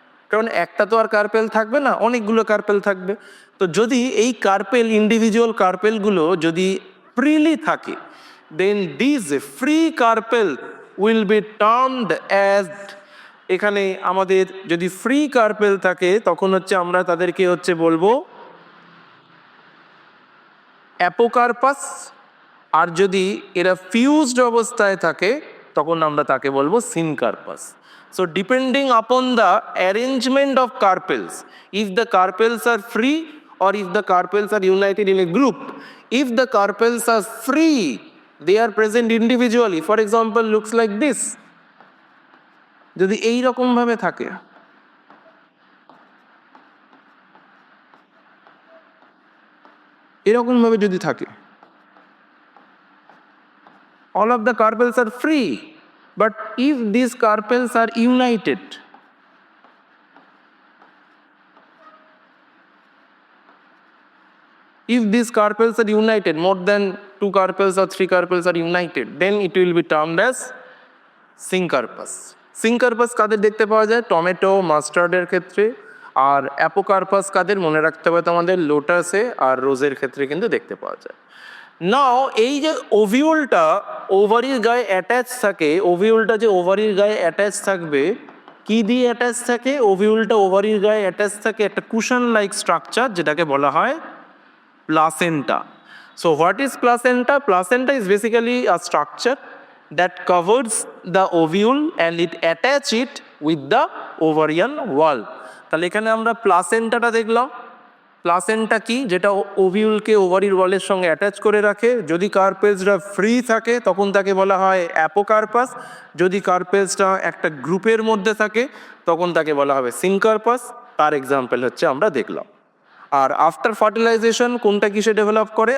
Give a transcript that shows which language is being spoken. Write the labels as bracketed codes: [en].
[bn] কারণ একটা তো আর কার্পেল থাকবে না, অনেকগুলো কার্পেল থাকবে। তো যদি এই কার্পেল, ইন্ডিভিজুয়াল কার্পেলগুলো যদি ফ্রিলি থাকে, [en] then this free carpel will be termed as, [bn] এখানে আমাদের যদি ফ্রি কার্পেল থাকে তখন হচ্ছে আমরা তাদেরকে হচ্ছে বলবো অ্যাপোকার্পাস, আর যদি এরা ফিউজড অবস্থায় থাকে তখন আমরা তাকে বলবো সিনকার্পাস। [en] So depending upon the arrangement of carpels, if the carpels are free or if the carpels are united in a group. If the carpels are free, they are present individually. For example, looks like this. [bn] যদি এই রকম ভাবে থাকে, এরকম ভাবে যদি থাকে, [en] all of the carpels are free, but if these carpels are united, if these carpels are united, more than 2 carpels or 3 carpels are united, then it will be termed as syncarpus. [bn] সিনকার্পাস কাদের দেখতে পাওয়া যায়? Tomato, মাস্টার্ডের ক্ষেত্রে। আর অ্যাপোকার্পাস কাদের মনে রাখতে হবে তোমাদের? লোটাসে আর রোজের ক্ষেত্রে কিন্তু দেখতে পাওয়া যায়। নাও এই যে ওভিউলটা ওভারির গায়ে অ্যাটাচ থাকে, ওভিউলটা যে ওভারির গায়ে অ্যাটাচ থাকবে, কি দিয়ে অ্যাটাচ থাকে? ওভিউলটা ওভারির গায়ে অ্যাটাচ থাকে একটা কুশন লাইক স্ট্রাকচার, যেটাকে বলা হয় placenta. [en] So what is placenta? Placenta is basically a structure that covers the ovule and it attach it with the ovarian wall. [bn] তাহলে এখানে আমরা প্লাসেন্টাটা দেখলাম। প্লাসেন্টা কি? যেটা ওভিউলকে ওভারির ওয়ালের সঙ্গে অ্যাটাচ করে রাখে। যদি কার্পেলসটা ফ্রি থাকে তখন তাকে বলা হয় অ্যাপোকার্পাস। যদি কার্পেলসটা একটা গ্রুপের মধ্যে থাকে তখন তাকে বলা হবে সিনকার্পাস। তার এক্সাম্পল হচ্ছে আমরা দেখলাম। আর আফটার ফার্টিলাইজেশন কোনটা কিসে ডেভেলপ করে?